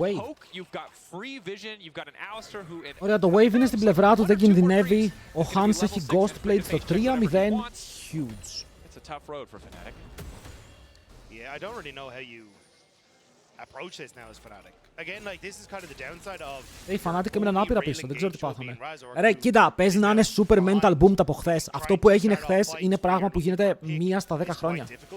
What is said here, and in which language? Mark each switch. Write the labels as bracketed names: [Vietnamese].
[English] You've got free vision, you've got an Alistair who... [Greek] Ωραία, το wave είναι στην πλευρά του, δεν κινδυνεύει. Ο Hans έχει ghost plate στο 3-0. [English] Huge. It's a tough road for Fnatic. Yeah, I don't really know how you approach this now as Fnatic. Again, like this is kind of the downside of. [Greek] Οι Fnatic έμειναν άπειρα πίσω, δεν ξέρω τι πάθανε. Ρε, κοίτα, παίζει να είναι [English] super mental boom [Greek] από χθες. Αυτό που έγινε χθες είναι πράγμα που γίνεται 1 στα 10 χρόνια.